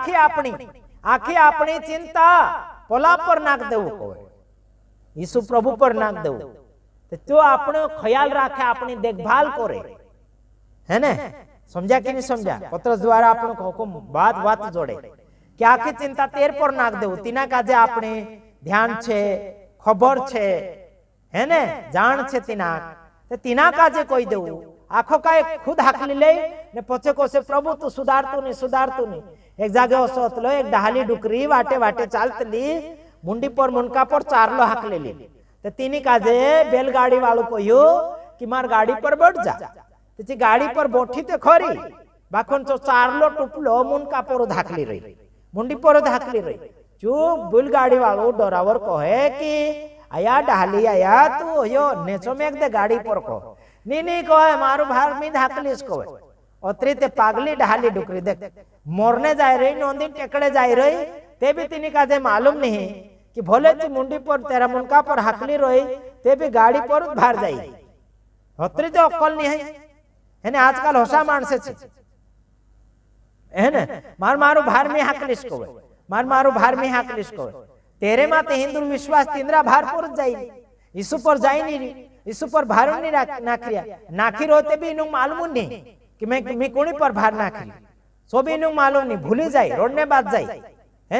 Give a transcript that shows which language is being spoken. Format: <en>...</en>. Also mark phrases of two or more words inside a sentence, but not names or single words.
<bhb>आखी अपनी चिंता पोला पर नाख देव को यीशु प्रभु पर नाख देव तो अपने ख्याल रखे अपनी देखभाल करे है ने समझा कि नहीं समझा पत्रस द्वारा अपने हुकुम बात बात जोड़े कि आखी चिंता तेर पर नाख देव तीना काजे अपने ध्यान छे खबर छे है ने जान छे तीना काजे कोई देव आखो का खुद हाकली ले ने पछे कोसे प्रभु तू सुधारतू नहीं एक जागे असतलो एक डहाली डुकरी वाटे वाटे चालतली मुंडी पर मुनका पर चारलो हाकले ली ते तीनी काजे बैलगाड़ी वालों को यो कि मार गाड़ी पर बैठ जा तेची गाड़ी पर बोठी ते खरी बाखन तो चारलो टुपलो मुनका पर धाकली रही मुंडी पर धाकली रही चुप बैलगाड़ी वालों डरावर कहे कि आया डहाली आया तू यो नेचो में दे गाड़ी पर को नी कहे मारू भार में धाकलीस को अतरी ते पागली डहाली डुकरी देख मोरने जाए रही नोंदी टेकड़े जाए रही ते भी तीनी काजे मालूम नहीं कि भले ती मुंडी पर तेरा मुनका पर हाकली रही ते भी गाड़ी पर भार जाई अतरी तो अक्कल नहीं है ने आजकल होशा मानसे छे है ने मारू भार में हाकलीस को मारू भार में हाकलीस को तेरे माते हिंदू विश्वास तींद्रा भार पर जाई यीशु पर जाई नहीं यीशु पर भार नहीं नाखिया नाखी रोते भी इनु मालूम नहीं कि मैं कोनी पर भार नाखी सो भी इनु मालूम नहीं भूली जाए रोडने बाद जाए है</bhb>